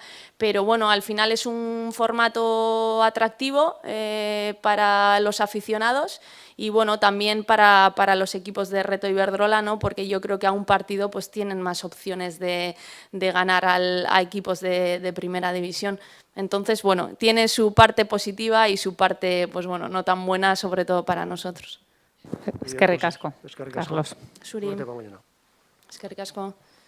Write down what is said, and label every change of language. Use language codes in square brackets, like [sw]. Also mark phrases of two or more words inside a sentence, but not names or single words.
[es] Pero bueno, al final es un formato atractivo para los aficionados y bueno, también para los equipos de Reto Iberdrola, ¿no? Porque yo creo que a un partido pues tienen más opciones de ganar a equipos de primera división. Entonces, bueno, tiene su parte positiva y su parte, pues bueno, no tan buena, sobre todo para nosotros. [eu] Eskerrik asko, Eskerrik asko. Carlos. Zuri. [es] Suerte para mañana. [eu] Eskerrik asko.